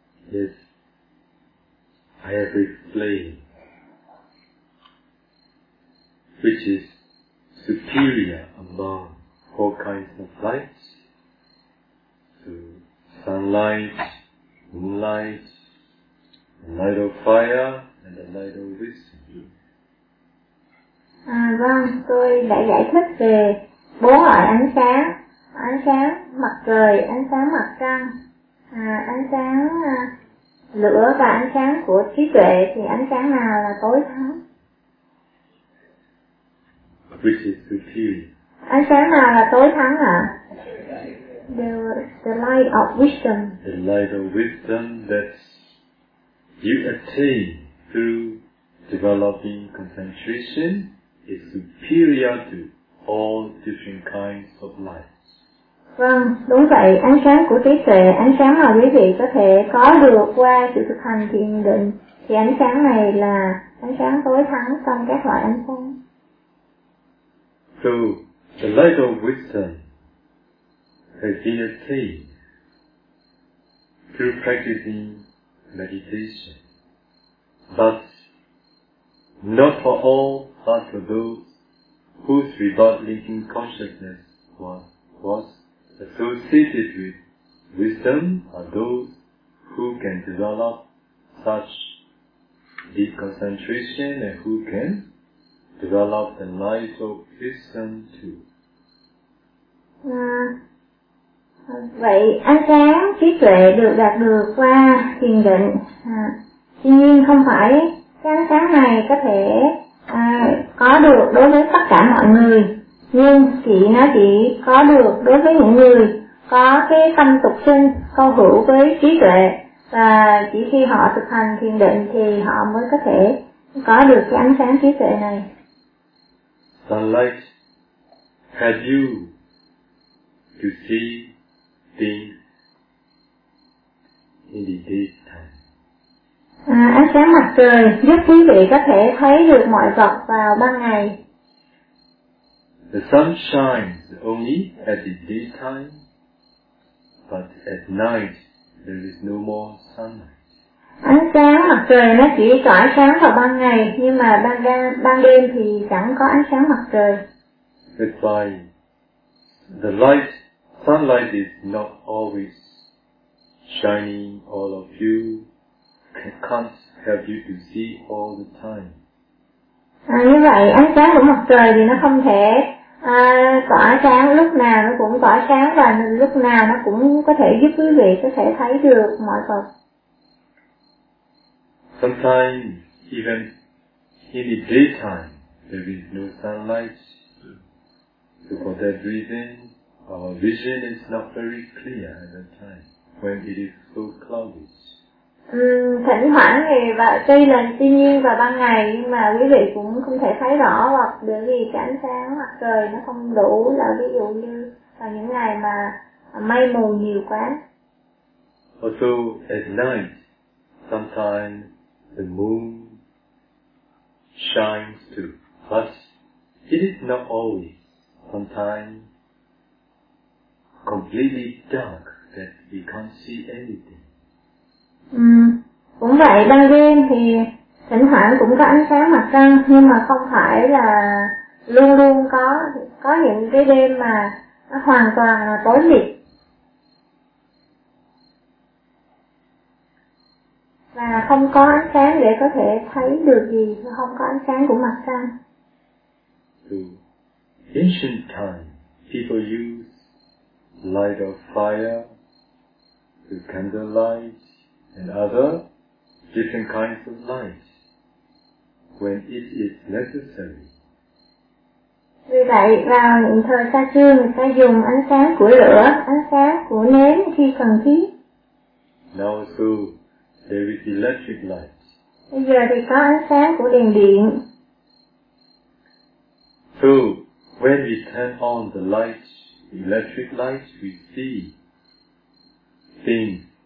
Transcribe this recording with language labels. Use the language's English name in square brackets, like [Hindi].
[English] Yes, I have explained which is superior among four kinds of lights, to sunlight, moonlight, the light of fire, and the light of wisdom. [Vietnamese] À, vâng, tôi đã giải thích về bốn loại ánh sáng mặt trời, ánh sáng mặt trăng, ánh sáng lửa và ánh sáng của trí tuệ, thì ánh sáng nào là tối thắng? [English] Which is superior? [Vietnamese] Ánh sáng nào là tối thắng ạ? [English] The light of wisdom. The light of wisdom that you attain through developing concentration is superior to all different kinds of light. [Vietnamese] Vâng, đúng vậy, ánh sáng của trí tuệ, ánh sáng mà quý vị có thể có được qua sự thực hành thiền định, thì ánh sáng này là ánh sáng tối thắng trong các loại ánh sáng. [English] So, the light of wisdom has been attained through practicing meditation, but not for all, but for those whose without linking consciousness was associated with wisdom are those who can develop such deep concentration and who can develop the light of wisdom too. [Vietnamese] Vậy ánh sáng trí tuệ được đạt được qua thiền định. Tuy nhiên không phải cái ánh sáng này có thể có được đối với tất cả mọi người, nhưng nó chỉ có được đối với những người có cái tâm tục sinh, câu hữu với trí tuệ, và chỉ khi họ thực hành thiền định thì họ mới có thể có được cái ánh sáng trí tuệ này. [English] Sunlight has you to see things in the daytime. [Vietnamese] Ánh sáng mặt trời giúp quý vị có thể thấy được mọi vật vào ban ngày. [English] The sun shines only at the daytime, but at night there is no more sunlight. [Vietnamese] Ánh sáng mặt trời nó chỉ tỏa sáng vào ban ngày, nhưng mà ban đêm thì chẳng có ánh sáng mặt trời. [English] That's why the light, sunlight is not always shining all of you, can't help you to see all the time. [Vietnamese] Như vậy ánh sáng của mặt trời thì nó không thể tỏa sáng lúc nào nó cũng tỏa sáng, và lúc nào nó cũng có thể giúp quý vị có thể thấy được mọi vật. [English] Sometimes even in the daytime there is no sunlight, so for that reason our vision is not very clear at that time when it is so cloudy. [Vietnamese] Thỉnh thoảng thì tuy nhiên vào ban ngày, nhưng mà quý vị cũng không thể thấy rõ, hoặc bởi vì cái ánh sáng mặt trời nó không đủ, là ví dụ như vào những ngày mà mây mù nhiều quá. [English] Also at night sometimes the moon shines too, but it is not always, sometimes completely dark that we can't see anything. [Vietnamese] Cũng vậy, ban đêm thì thỉnh thoảng cũng có ánh sáng mặt trăng, nhưng mà không phải là luôn luôn có những cái đêm mà nó hoàn toàn là tối mịt. Và không có ánh sáng để có thể thấy được gì, không có ánh sáng của mặt trăng. [English] Ancient time, people use light of fire, the candle light, and other different kinds of light when it is necessary. [Vietnamese] Vì vậy vào những thời xa xưa, người ta dùng ánh sáng của lửa, ánh sáng của nến khi cần thiết. [English] Now also there is electric light. [Vietnamese] Bây giờ thì có ánh sáng của đèn điện. [English] So when we turn on the light, the electric light, we see things.